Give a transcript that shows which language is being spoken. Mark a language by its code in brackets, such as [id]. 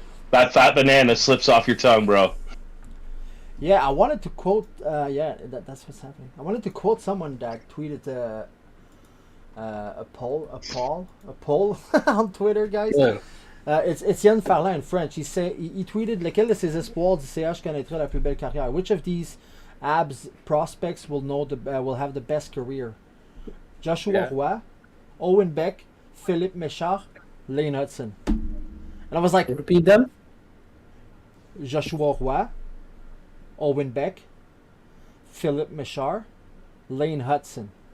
[en] That fat banana slips off your tongue, bro. Yeah, I wanted to quote. That's what's happening. I wanted to quote someone that tweeted a poll on Twitter, guys. Yeah. It's Etienne Ferland in French. He tweeted [fr] lequel de ces espoirs du CH connaîtra la plus belle carrière. [en] Which of these Habs prospects will have the best career? Joshua Roy, Owen Beck, Philippe Méchard, Lane Hudson. And I was like, repeat them. Joshua Roy, Owen Beck, Philippe Méchard, Lane Hudson.